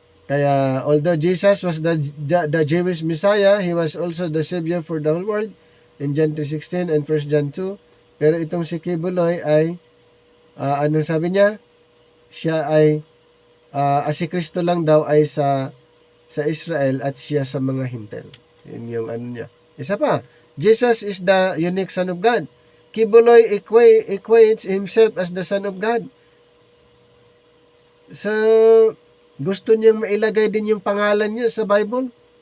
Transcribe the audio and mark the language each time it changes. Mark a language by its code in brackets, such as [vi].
[tl] Kaya, [en] although Jesus was the Jewish Messiah, He was also the Savior for the whole world in John 3:16 and 1 John 2. [tl] Pero itong si Kibuloy ay, anong sabi niya? Siya ay, si Kristo lang daw ay sa Israel at siya sa mga Hintel. Yun yung ano niya. Isa pa, [en] Jesus is the unique Son of God. Kibuloy equates himself as the Son of God. [tl] So, gusto niyang mailagay din yung pangalan niya sa Bible.